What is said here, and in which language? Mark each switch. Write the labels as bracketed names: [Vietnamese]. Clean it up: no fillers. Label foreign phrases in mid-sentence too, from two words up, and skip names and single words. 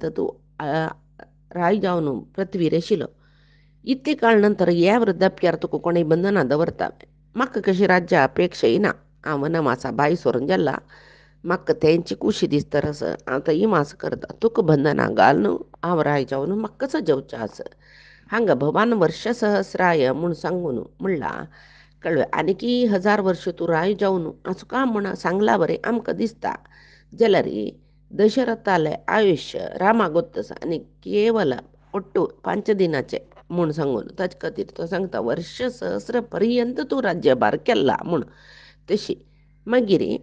[Konkani] तू राय जावन पृथ्वी रेशिलो इतके काळ नंतर या वृद्धाप्यार तुका कोणी बंधना दवरता म्हाका कशी राज्या अपेक्षा येना हांव वनवासा भाई सोरून गेला म्हाका तेंची कुशी दिसता रस हांव तर इमास करता तुका बंधना घाल न्हू हांव राय जावन म्हाका कसो जेवचें आस हांगा [Sanskrit] भवान वर्ष सहस्राय [Konkani] म्हूण सांगून म्हणला कळ्ळें आनीकी 1000 वर्ष तू राय जावन असो का म्हण सांगला बरें आमकां दिसता जाल्यार दशरथाले आयुष्य रामा गोत्तस आनी केवल ಒಟ್ಟು 5 दिनाचे म्हूण सांगून ताचे खातीर तो सांगता वर्ष सहस्र पर्यंत तूं राज्यभार केला म्हूण तशी मागीर